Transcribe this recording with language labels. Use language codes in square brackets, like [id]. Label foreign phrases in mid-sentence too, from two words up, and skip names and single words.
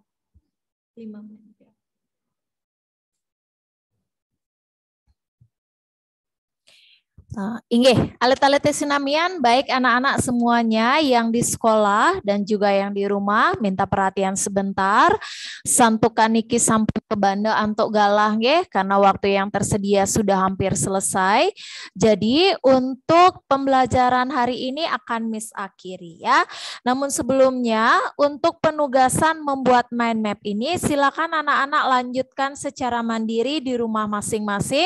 [id] 5 menit lebih awal. [ban] Inggih, alit-alit sinamian [id] baik anak-anak semuanya yang di sekolah dan juga yang di rumah minta perhatian sebentar. [ban] Santukan niki sampun ke banda antuk galah nggih [id] karena waktu yang tersedia sudah hampir selesai. Jadi untuk pembelajaran hari ini akan Miss akhiri ya. Namun sebelumnya untuk penugasan membuat mind map ini silakan anak-anak lanjutkan secara mandiri di rumah masing-masing.